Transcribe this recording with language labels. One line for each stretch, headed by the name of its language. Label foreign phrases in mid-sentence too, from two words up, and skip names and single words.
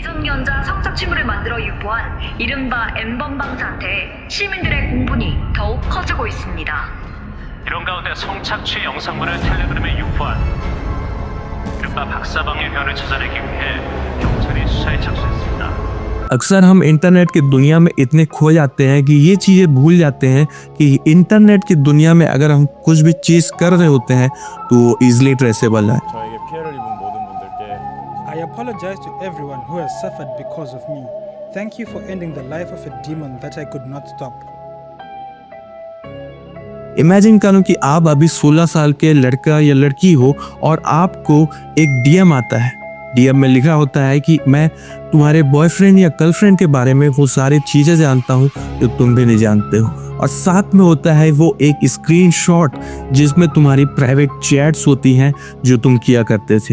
Korean: 미성년자 성착취물을 만들어 유포한 이른바 N번방 사태에 시민들의 공분이 더욱 커지고 있습니다. 이런 가운데 성착취 영상물을 텔레그램에 유포한 이른바 박사방의 혀를 찾아내기 위해 경찰이 수사에 착수했습니다.
Hindi: अक्सर हम इंटरनेट की दुनिया में इतने खो जाते हैं कि ये चीज़ें भूल जाते हैं कि इंटरनेट की दुनिया में अगर हम कुछ भी चीज़ कर रहे होते हैं तो वो
English: easily traceable
Hindi: है।
Korean: 저에게 피해를 입은 모든 분들께
English: I apologize to everyone who has suffered because of me. Thank you for ending the life of a demon that I could not stop.
Hindi: इमेजिन करो कि आप अभी 16 साल के लड़का या लड़की हो और आपको एक डीएम आता है। डीएम में लिखा होता है कि मैं तुम्हारे बॉयफ्रेंड या गर्लफ्रेंड के बारे में वो सारी चीज़ें जानता हूँ जो तुम भी नहीं जानते हो, और साथ में होता है वो एक स्क्रीनशॉट जिसमें तुम्हारी
English: private chats
Hindi: होती हैं जो तुम किया करते थे।